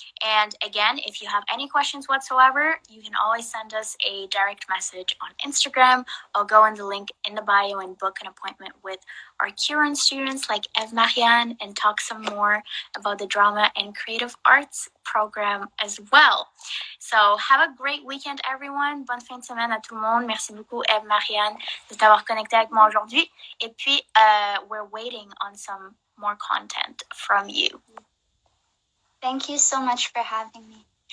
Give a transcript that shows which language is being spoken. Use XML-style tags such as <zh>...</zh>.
<en>And again, if you have any questions whatsoever, you can always send us a direct message on Instagram. I'll go in the link in the bio and book an appointment with our current students like Eve Marianne and talk some more about the drama and creative arts program as well. So have a great weekend, everyone.</en> <fr>Bonne fin de semaine à tout le monde. Merci beaucoup, Eve Marianne, de t'avoir connecté avec moi aujourd'hui. Et puis,</fr> <en>we're waiting on some more content from you. Thank you so much for having me.</en>